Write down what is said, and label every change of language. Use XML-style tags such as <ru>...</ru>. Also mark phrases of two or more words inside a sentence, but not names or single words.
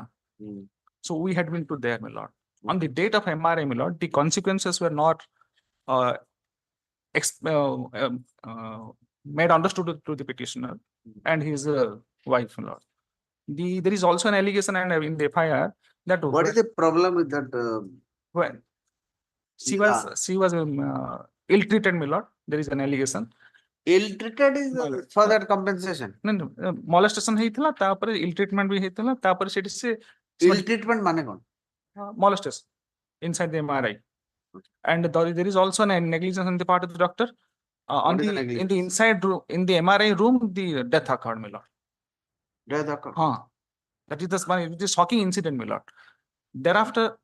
<en>So we had been to there, my lord. On the date of MRI, my lord, the consequences were not made understood to the petitioner and his wife, my lord. There is also an allegation and in the FIR that What is the problem with that? When she was ill-treated, my lord. There is an allegation. Ill-treated is for that compensation.</en> <or>No, molestation ହେଇଥିଲା ତାପରେ</or> <en>ill treatment</en> <or>ବି ହେଇଥିଲା ତାପରେ ସେଠି ସେ</or> <en>ill treatment</en> <or>ମାନେ କ'ଣ?</or> <en>Molestation inside the MRI. And there is also an negligence on the part of the doctor. In the inside room, in the MRI room, the death occurred, my lord. Death occurred? That is the shocking incident, my lord. Thereafter,</en>